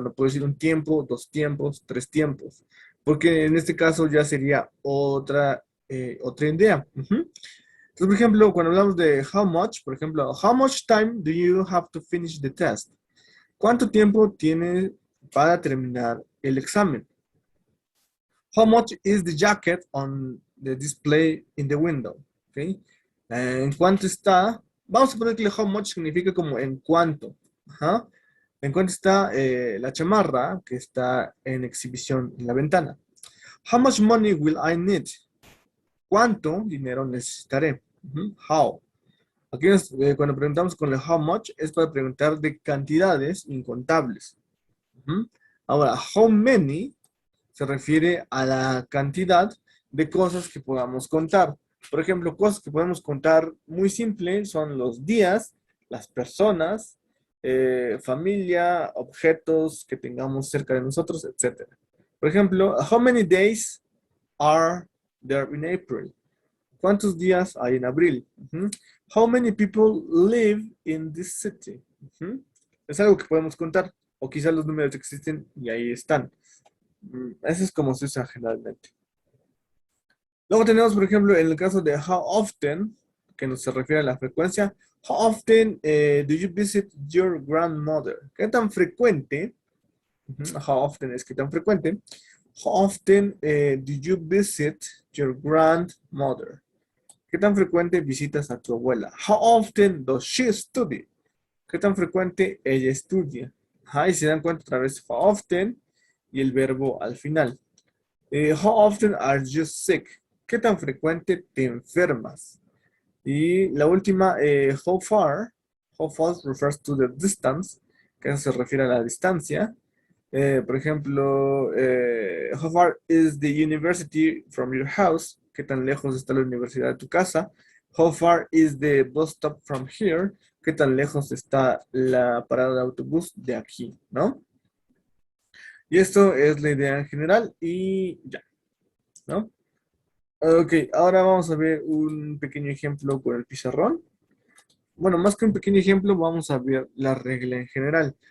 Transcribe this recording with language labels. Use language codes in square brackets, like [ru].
[es] No puedo decir un tiempo, 2 tiempos, 3 tiempos, porque en este caso ya sería otra idea. Ujú. Entonces, por ejemplo, cuando hablamos de [en] how much, [es] por ejemplo, [en] how much time do you have to finish the test? [es] ¿Cuánto tiempo tiene para terminar el examen? [en] How much is the jacket on the display in the window? [es] ¿Okay? ¿En cuánto está? Vamos a poner que [en] how much [es] significa como en cuánto. Ajá. ¿En cuánto está la chamarra que está en exhibición en la ventana? [en] How much money will I need? [es] ¿Cuánto dinero necesitaré? Ujú. [en] How. [es] Aquí cuando preguntamos con el [en] how much [es] es para preguntar de cantidades incontables. Ujú. Ahora, [en] how many [es] se refiere a la cantidad de cosas que podamos contar. Por ejemplo, cosas que podemos contar muy simple son los días, las personas, familia, objetos que tengamos cerca de nosotros, etc. Por ejemplo, [en] how many days are there in April? [es] ¿Cuántos días hay en abril? Ujú. [en] How many people live in this city? Ujú. [es] Es algo que podemos contar. O quizás los números existen y ahí están. Eso es como se usa generalmente. Luego tenemos, por ejemplo, en el caso de [en] how often, [es] que nos se refiere a la frecuencia. [en] How often do you visit your grandmother? [es] ¿Qué tan frecuente? Ujú. [en] How often [es] es qué tan frecuente. [en] How often do you visit your grandmother? [es] ¿Qué tan frecuente visitas a tu abuela? [en] How often does she study? [es] ¿Qué tan frecuente ella estudia? Ajá, y se dan cuenta otra vez, [en] how often [es] y el verbo al final. [en] How often are you sick? [es] ¿Qué tan frecuente te enfermas? Y la última, [en] how far. How far refers to the distance, [es] que se refiere a la distancia. Por ejemplo, [en] how far is the university from your house? [es] ¿Qué tan lejos está la universidad de tu casa? [en] How far is the bus stop from here? [es] ¿Qué tan lejos está la parada de autobús de aquí? ¿No? Y esto es la idea en general y ya, ¿no? Ok, ahora vamos a ver un pequeño ejemplo con el pizarrón. Bueno, más que un pequeño ejemplo, vamos a ver la regla en general.